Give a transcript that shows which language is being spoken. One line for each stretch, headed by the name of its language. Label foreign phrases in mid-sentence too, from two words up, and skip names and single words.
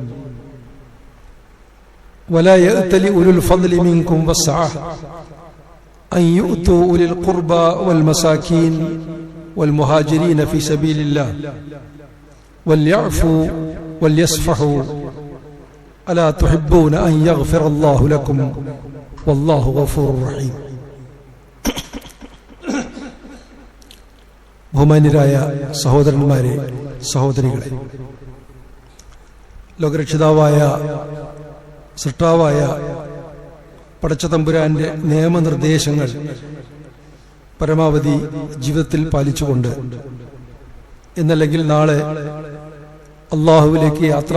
Arabic: ولا يأتل أولو الفضل منكم والسعة أن يؤتوا أولي القربى والمساكين والمهاجرين في سبيل الله وليعفوا وليصفحوا ألا تحبون أن يغفر الله لكم والله غفور رحيم.
Malayalam: ബഹുമാന്യരായ സഹോദരന്മാരെ, സഹോദരികളെ, ലോകരക്ഷിതാവായ സൃഷ്ടാവായ പടച്ചതമ്പുരാന്റെ നിയമനിർദ്ദേശങ്ങൾ പരമാവധി ജീവിതത്തിൽ പാലിച്ചുകൊണ്ട് എന്നല്ലെങ്കിൽ നാളെ അള്ളാഹുവിലേക്ക്